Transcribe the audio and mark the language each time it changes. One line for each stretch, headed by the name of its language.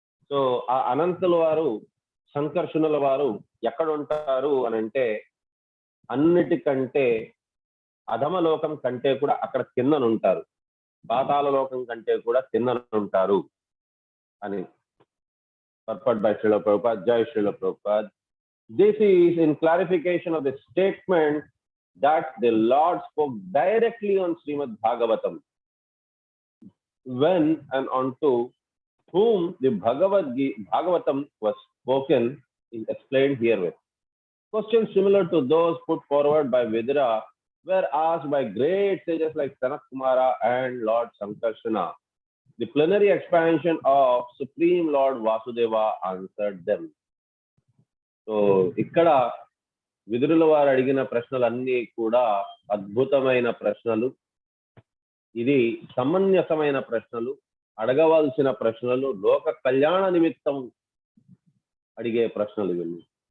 Telugu: So ఆ అనంతుల వారు, సంకర్షణుల వారు ఎక్కడ ఉంటారు అని అంటే, అన్నిటికంటే అధమలోకం కంటే కూడా అక్కడ కిందనుంటారు, పాతాళ లోకం కంటే కూడా కిందనుంటారు అని.
English: Purport by Srila Prabhupad, జై Srila Prabhupad. This is in clarification of the statement that the Lord spoke directly on Srimad Bhagavatam, when and unto whom the Bhagavatam was spoken is explained herewith. Questions similar to those put forward by Vidura were asked by great sages like Sanat Kumara and Lord Sankarshana. The plenary expansion of Supreme Lord Vasudeva answered them.
Telugu: So ఇక్కడ విదురుల వారు అడిగిన ప్రశ్నలన్నీ కూడా అద్భుతమైన ప్రశ్నలు. ఇది సమంజసమైన ప్రశ్నలు, అడగవలసిన ప్రశ్నలు, లోక కళ్యాణ నిమిత్తం అడిగే ప్రశ్నలు ఇవన్నీ.